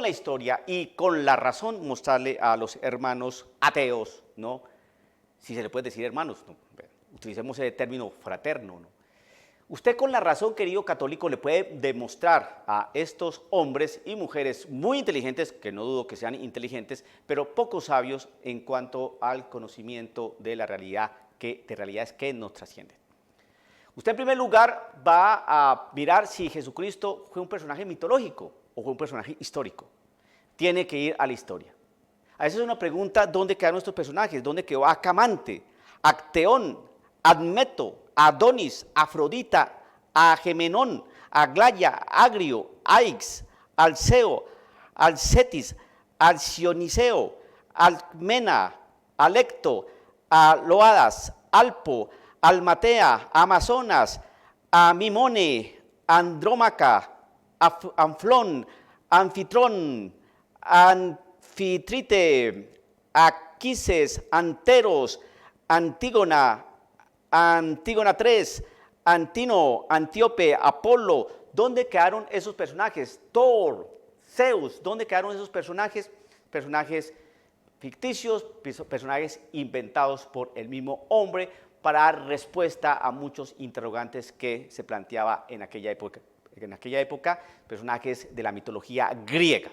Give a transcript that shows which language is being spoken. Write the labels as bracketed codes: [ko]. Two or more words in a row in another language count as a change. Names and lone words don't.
[es] la historia y con la razón mostrarle a los hermanos ateos, ¿no?, si se le puede decir hermanos, ¿no?, utilicemos el término fraterno, ¿no?, usted con la razón, querido católico, le puede demostrar a estos hombres y mujeres muy inteligentes, que no dudo que sean inteligentes, pero poco sabios en cuanto al conocimiento de la realidad, de realidades que nos trascienden. Usted en primer lugar va a mirar si Jesucristo fue un personaje mitológico o fue un personaje histórico. Tiene que ir a la historia. A veces es una pregunta: ¿dónde quedaron estos personajes? ¿Dónde quedó Acamante, Acteón, Admeto, Adonis, Afrodita, Agamenón, Aglaya, Agrio, Aix, Alceo, Alcetis, Alcioniseo, Alcmena, Alecto, Aloadas, Alpo, Almatea, Amazonas, Amimone, Andrómaca, Anflón, Anfitrón, Anfitrite, Aquises, Anteros, Antígona, Antígona III, Antino, Antíope, Apolo. ¿Dónde quedaron esos personajes? Thor, Zeus, ¿dónde quedaron esos personajes? Personajes ficticios, personajes inventados por el mismo hombre para dar respuesta a muchos interrogantes que se planteaba en aquella época, personajes de la mitología griega.